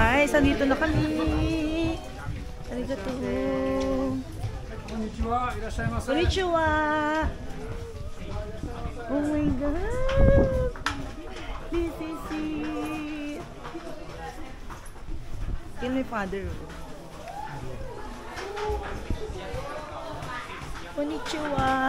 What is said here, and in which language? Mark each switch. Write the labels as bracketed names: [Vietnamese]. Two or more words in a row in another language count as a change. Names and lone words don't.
[Filipino] guys, andito na kami. [Japanese] Arigato. こんにちは、いらっしゃいませ. Konnichiwa. [English] Oh my God. This is it. Yan my father. [Japanese] Konnichiwa.